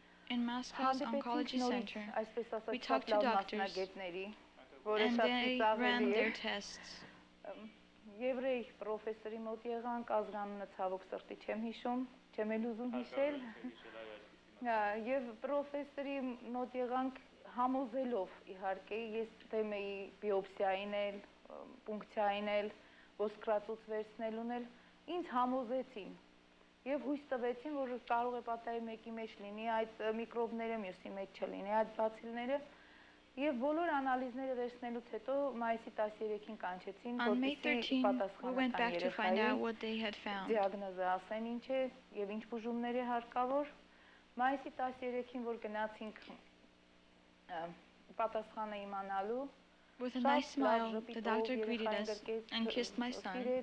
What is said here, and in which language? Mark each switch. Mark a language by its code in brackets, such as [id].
[en] In Moscow's oncology center, we talked to doctors and they ran their tests. [hy] Եվրեյ պրոֆեսորի մոտ եղանք, ազգանունը ցավոք սրտի չեմ հիշում, չեմ էլ ուզում հիշել, եւ պրոֆեսորի մոտ եղանք համոզելով իհարկե, ես դեմ էի բիոպսիային էլ, պունկցիային էլ, ոսկրածուց վերցնելուն էլ, ինձ համոզեցին եւ հույս տվեցին, որ կարող է պատահի մեկի մեջ լինի այդ միկրոբները, մյուսի մեջ չլինի այդ բացիլները. Եվ բոլոր անալիզները վերցնելուց հետո մայիսի 13-ին կանչեցին, [en] On May 13, we went back to find out what they had found. [hy] Դիագնոզը ասեն ինչ է եւ ինչ բուժումներ է հարկավոր։ Մայիսի 13-ին որ գնացինք պատասխանը iմանալու, [en] with a nice smile, the doctor greeted us and kissed my son.